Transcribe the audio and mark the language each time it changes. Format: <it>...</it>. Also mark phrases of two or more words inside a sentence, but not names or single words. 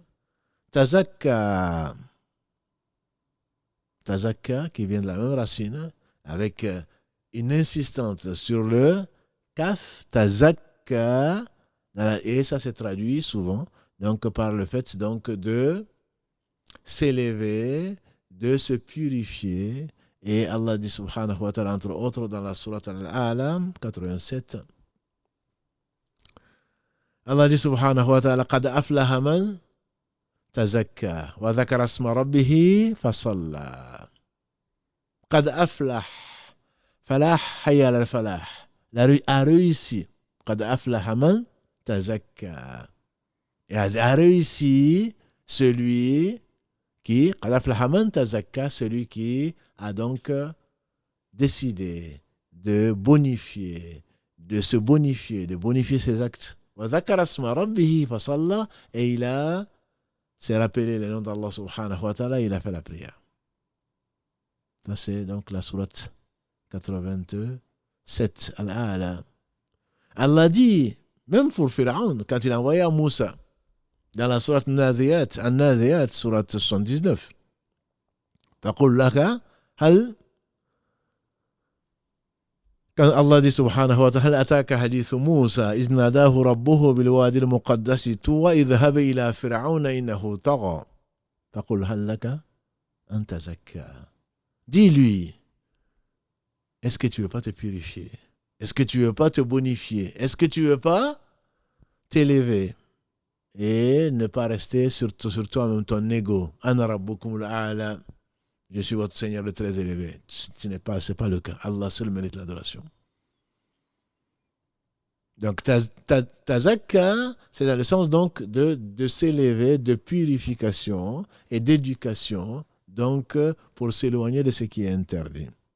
<fr>Tazakka, qui vient de la même racine, avec une insistance sur le kaf, tazakka, et ça se traduit souvent donc, par le fait donc, de s'élever, de se purifier. Et Allah dit</fr> <ar>سبحانه وتعالى,</ar> <fr>entre autres, dans la sourate Al-A'lam 87, Allah dit</fr> <ar>سبحانه وتعالى, قد أفلح من تزكى وذكر اسم ربه فصلى. قد أفلح فلاح حي على الفلاح.</ar> <fr>La rue a réussi.</fr> <ar>قد أفلح من تزكى.</ar> <fr>Et a réussi celui qui,</fr> <ar>قد أفلح من تزكى,</ar> <fr>celui qui a donc décidé de bonifier, de se bonifier, de bonifier ses actes.</fr> <ar>وذكر اسم ربه فصلى.</ar> <fr>Et il s'est rappelé le nom d'</fr> <ar>الله سبحانه وتعالى,</ar> <fr>il a fait la prière. Ça c'est donc la sourate 87, Al-A'la. Allah dit, même pour Pharaon, quand il a envoyé à Moussa, dans la sourate An-Nadhiyat, sourate 79,</fr> <ar>فَقُلْ لَكَ هَلْ</ar> <fr>Quand Allah dit</fr> <ar>سبحانه وتعالى, أتاك حديث موسى إذ ناداه ربه بالوادي المقدس طوى اذهب إلى فرعون إنه طغى. فقل هل لك أن تزكى.</ar> <fr>Dis-lui, est-ce que tu veux pas te purifier? Est-ce que tu veux pas te bonifier? Est-ce que tu veux pas t'élever et ne pas rester sur toi-même, ton ego?</fr> <ar>أنا ربكم الأعلى.</ar> <fr>Je suis votre Seigneur le très élevé. Ce n'est pas le cas. Allah seul mérite l'adoration. Donc, tazakka, c'est dans le sens donc de s'élever, de purification et d'éducation, donc pour s'éloigner de ce qui est interdit.</fr>